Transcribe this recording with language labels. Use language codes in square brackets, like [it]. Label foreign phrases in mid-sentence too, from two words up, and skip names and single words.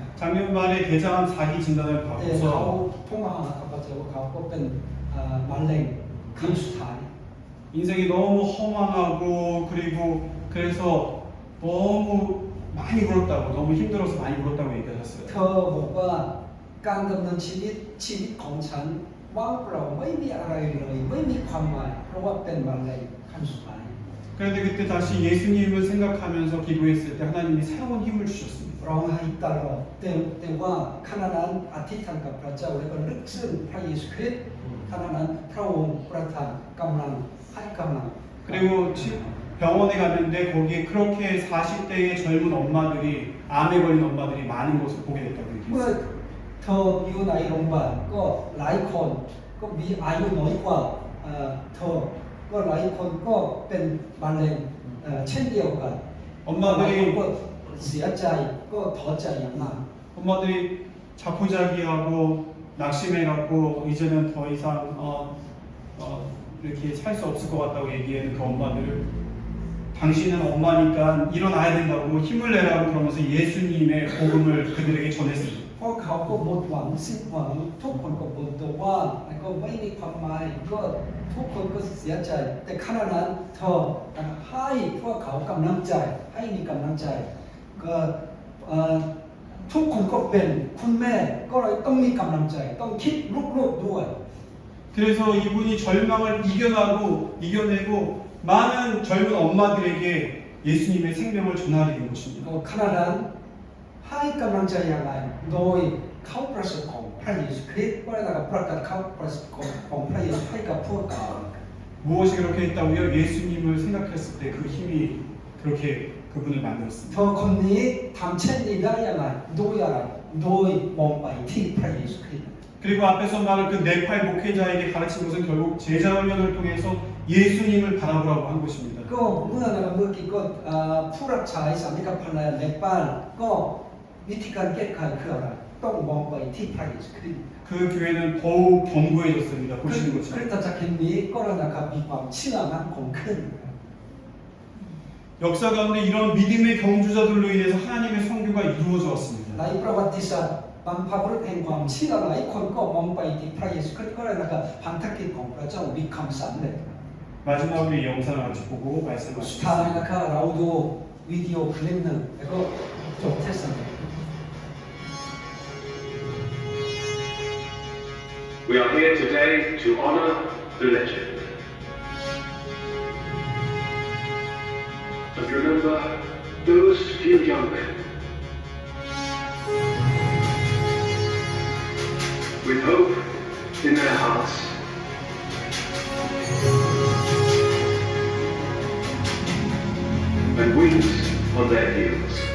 [ko] 작년 말에 대장암 4기 진단을 [th] แต่เขา [ko] 받고서 [th] โทรมาหาข้าพเจ้าว่าเขาก็เป็นมะเร็งขั้นสุดท้าย [ko] 인생이 너무 허망하고 그리고 그래서 너무 많이 울었다고 너무 힘들어서 많이 울었다고 [th] เธ [ko] 얘기하셨어요. [th] อบอกว่าการดำเนินชีวิตของฉันว่างเปล่าไม่มีอะไรเลยไม่มีความหมายเพราะว่าเป็นมะเร็งขั้นสุดท้าย [ko] 그런데 그때 다시 예수님을 생각하면서 기도했을 때 하나님이 새로운 힘을 주셨습니다. [th] ร้องไห้ตลอดแต่ว่าขณะนั้นอธิษฐานกับพระเจ้าแล้วก็นึกถึงพระเยซูคริสต์ขณะนั้นพระองค์ประทานกำลังให้กำลัง [ko] 그리고 병원에 갔는데 거기에 그렇게 40대의 젊은 엄마들이 암에 걸린 엄마들이 많은 것을 보게 됐다고 [th] เมื่อ [ko] 얘기했어요. [th] เธออยู่ในโรงพยาบาลก็หลายคนก็มีอายุน้อยกว่าเธอก็หลายคนก็เป็นมะเร็งเช่นเดียวกัน หลายคน [ko] 엄마들이 [th] ก็เสียใจก็ท้อใจอย่างมาก [ko] 엄마들이 자포자기하고 낙심해갖고 이제는 더 이상 이렇게 살 수 없을 것 같다고 얘기하는 그 엄마들을 당신은 엄마니까 일어나야 된다고 힘을 내라고 그러면서 예수님의 복음을 그들에게 전했습니다. [th] เพราะเขาก็หมดหวังสิ้นหวังทุกคนก็บ่นตัวว่าแล้วก็ไม่มีความหมายก็ทุกคนก็เสียใจ แต่ขณะนั้นเธอให้พวกเขากำลังใจให้มีกำลังใจก็ทุกคนก็เป็นคุณแม่ก็เลยต้องมีกำลังใจต้องคิดลูกๆด้วย [ko] 그래서 이분이 절망을 이겨내고 많은 젊은 엄마들에게 예수님의 생명을 전하게 된 것입니다. [th] ก็ขณะนั้นให้กำลังใจอย่างไรโดยเขาประสบของพระเยซูคริสต์ก็ได้ประกาศเขาประสบของพระเยซูให้กับพวกเขา [ko] 무엇이 그렇게 했다고요? 예수님을 생각했을 때 그 힘이 그렇게 그분을 [th] เธ [ko] 만들었습니다. [th] อคนนี้ทำเช่นนี้ได้อย่างไรโดยอะไรโดยมองไปที่พระเยซูคริสต์ [ko] 그리고 앞에서 말한 그 네팔 목회자에게 가르친 것은 결국 제자훈련을 통해서 예수님을 바라보라고 한 것입니다. [th] ก็เมื่อนะครับเมื่อกี้ก็ผู้รับใช้สามีกับภรรยาในบ้านก็วิธีการแก้ไขคืออะไรต้องมองไปที่พระเยซูคริสต์ [ko] 그 교회는 더욱 견고해졌습니다. [th] คริ [ko] 보시는 [th] ส [ko] 것처럼. [th] ตจักรแห่งนี้ก็นะครับมีความเชื่อมั่นคงขึ้น [ko] 역사 가운데 이런 믿음의 경주자들로 인해서 하나님의 성교가 이루어져 왔습니다. [th] ในประวัติศาสตร์บรรพบุรุษแห่งความเชื่อหลายคนก็มองไปที่พระเยซูคริสต์ก็เลยนะครับพันธกิจของพระเจ้ามีคำสำเร็จ [ko] 마지막으로 이 영상을 같이 보고 [th] สุดท้าย [ko] 말씀하시겠습니다. [th] นะครับเราดูวิดีโอคลิปหนึ่งแล้วก็จบเทศนา [en] We are here today to honor the legend and remember those few young men with hope in their hearts and wings on their heels.